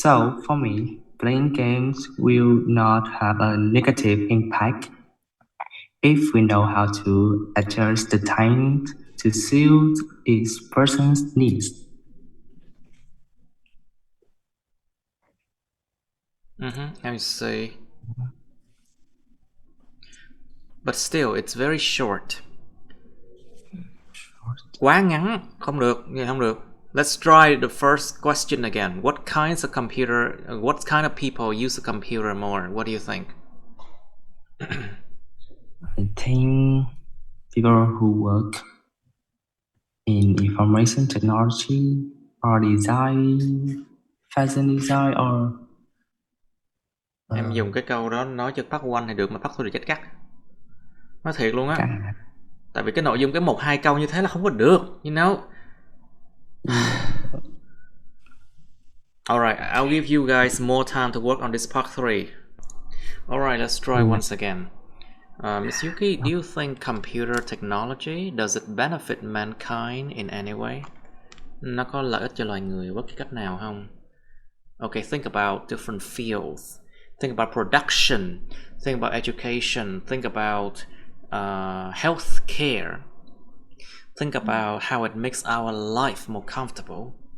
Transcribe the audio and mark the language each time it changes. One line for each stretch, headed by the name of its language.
English: So for me, playing games will not have a negative impact if we know how to adjust the timing to suit each person's needs. I see. But still, it's very short.
Vietnamese: Quá ngắn, không được, vậy không được.
English: Let's try the first question again. What kind of people use a computer more? What do you think? I think people who work in information technology or design, fashion design or
Vietnamese: Em dùng cái câu đó nói cho Park One thì được, mà Park Two thì chết cắt. Nói thiệt luôn á. Tại vì cái nội dung cái 1-2 câu như thế là không có được,
English: you know. Alright, I'll give you guys more time to work on this part 3. Alright, let's try once again. Miss Yuki, do you think computer technology, does it benefit mankind in any way?
Vietnamese: Nó có lợi ích cho loài người bất kỳ cách nào không?
English: Okay, think about different fields. Think about production. Think about education. Think about health care. Think about how it makes our life more comfortable.